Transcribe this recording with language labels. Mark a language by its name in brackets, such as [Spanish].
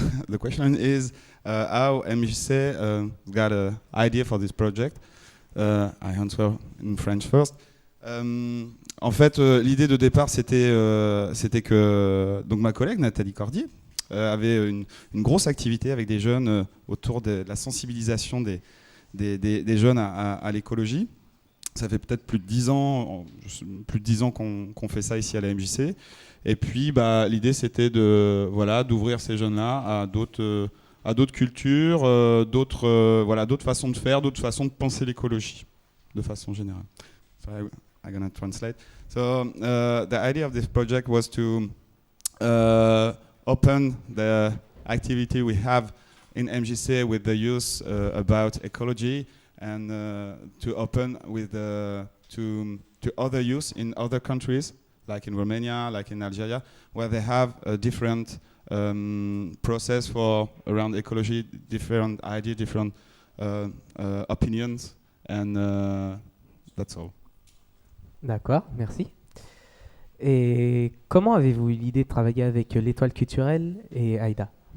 [English] The question is how MJC got an idea for this project. I answer in French first. [French] En fait, l'idée de départ, c'était que donc ma collègue Nathalie Cordier avait une grosse activité avec des jeunes autour de la sensibilisation des jeunes à l'écologie. Ça fait peut-être plus de 10 ans qu'on fait ça ici à la MJC. Et puis, l'idée, c'était d'ouvrir ces jeunes-là à d'autres cultures, d'autres façons de faire, d'autres façons de penser l'écologie, de façon générale. [English] So I'm gonna translate. So the idea of this project was to open the activity we have in MJC with the youth about ecology and to open with to other youth in other countries, like in Romania, like in Algeria, where they have a different process for around ecology, different ideas, different opinions, and that's all. [French] D'accord, merci. Et comment avez-vous eu l'idée de travailler avec l'Étoile culturelle et AIDA?